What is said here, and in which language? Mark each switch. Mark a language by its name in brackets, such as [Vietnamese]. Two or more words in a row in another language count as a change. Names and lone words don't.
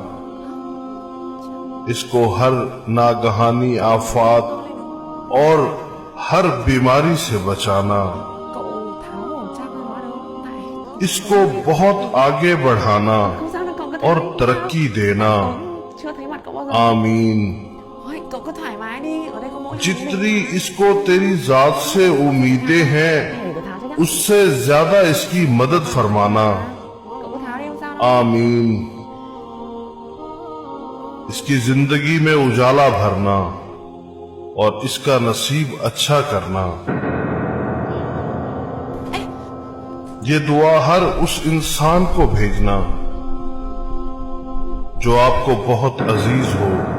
[Hindi] इसको हर नागहानी आफात और हर बीमारी से बचाना. इसको बहुत आगे बढ़ाना और तरक्की देना. आमीन. [Vietnamese] Cậu cứ thoải mái đi, ở đây có mỗi [Hindi] जितनी इसको तेरी जात से उम्मीदें हैं, उससे ज्यादा इसकी मदद फरमाना. [Vietnamese] cậu cứ tháo đi không sao đâu. [Hindi] आमीन. इसकी जिंदगी में उजाला भरना और इसका नसीब अच्छा करना. ये दुआ हर उस इंसान को भेजना जो आपको बहुत अजीज हो.